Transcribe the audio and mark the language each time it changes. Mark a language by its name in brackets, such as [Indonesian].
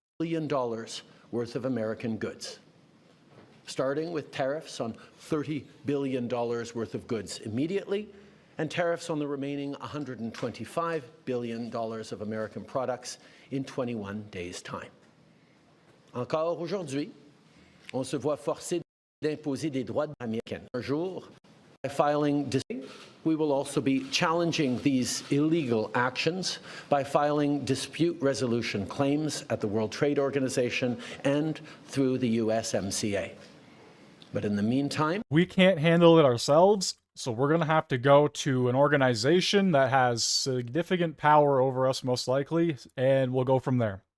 [English] $1 billion worth of American goods, starting with tariffs on $30 billion worth of goods immediately, and tariffs on the remaining $125 billion of American products in 21 days' time. [French] Encore aujourd'hui, on se voit forcé d'imposer des droits américains. Un jour, [English] by filing we will also be challenging these illegal actions by filing dispute resolution claims at the World Trade Organization and through the USMCA. But in the meantime, we can't handle it ourselves, so we're going to have to go to an organization that has significant power over us, most likely, and we'll go from there.